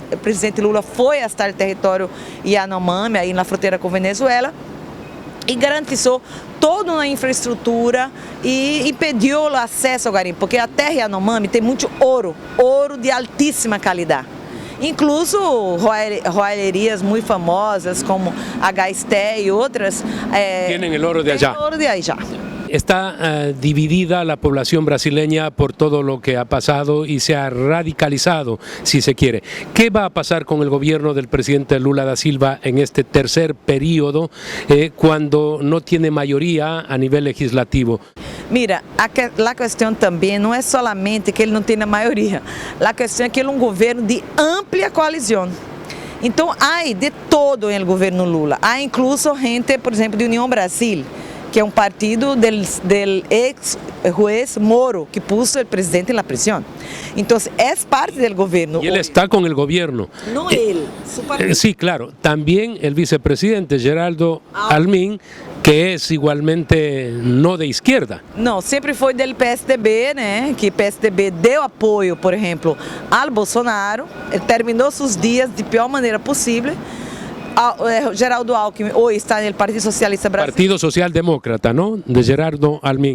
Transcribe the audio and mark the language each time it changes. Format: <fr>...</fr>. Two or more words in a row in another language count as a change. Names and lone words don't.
<pt>O presidente Lula foi hasta o território Yanomami, aí na fronteira com Venezuela, e garantizou toda uma infraestrutura e impediu o acesso ao garimpo, porque a terra Yanomami tem muito ouro de altíssima qualidade. Incluso joalherias muito famosas como a Gaisté e outras</pt> <es>tienen el oro de allá. Está dividida la población brasileña por todo lo que ha pasado y se ha radicalizado, si se quiere. ¿Qué va a pasar con el gobierno del presidente Lula da Silva en este tercer periodo cuando no tiene mayoría a nivel legislativo? Mira,</es> <pt>a questão também não é solamente que ele não tenha maioria, a questão é que ele é um governo de ampla coalizão. Então, há de todo no governo Lula, há incluso gente, por exemplo, de União Brasil, que é um partido</pt> <es>del ex-juez</es> <pt>Moro, que puso o presidente na prisão. Então, é parte do governo.</pt> <es>Y él está con el gobierno. No él, su partido. Sí, claro. También el vicepresidente Geraldo Almin, que es igualmente no de izquierda.</es> <pt>Não, sempre foi do PSDB, né? Que o PSDB deu apoio, por exemplo, ao Bolsonaro, ele terminou seus dias de pior maneira possível. Geraldo Alckmin hoje está no Partido Socialista Brasileiro.</pt> <es>Partido Socialdemócrata, ¿no? De Gerardo Almin.</es>